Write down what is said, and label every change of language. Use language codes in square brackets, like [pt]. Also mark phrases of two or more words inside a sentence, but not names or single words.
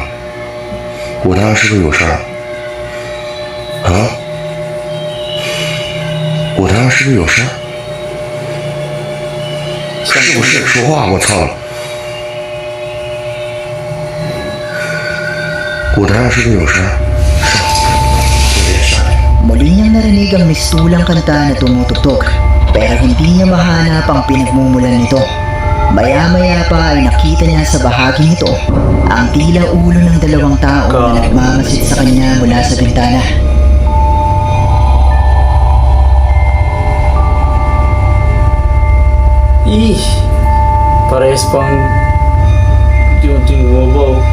[zh] 舞台上是不是有事儿？啊？舞台上是不是有事儿？是不是？说话，我操！舞台上是不是有事儿？有点事儿。 [tl] Muli niyang narinig ang mistulang kanta na tumutugtog, pero hindi niya mahanap ang pinagmumulan nito. Maya-maya pa ay nakita niya sa bahaging ito ang tila ulo ng dalawang tao na nagmamasid sa kanya mula sa bintana. Ih, parehas pang unti-unting bumabaw.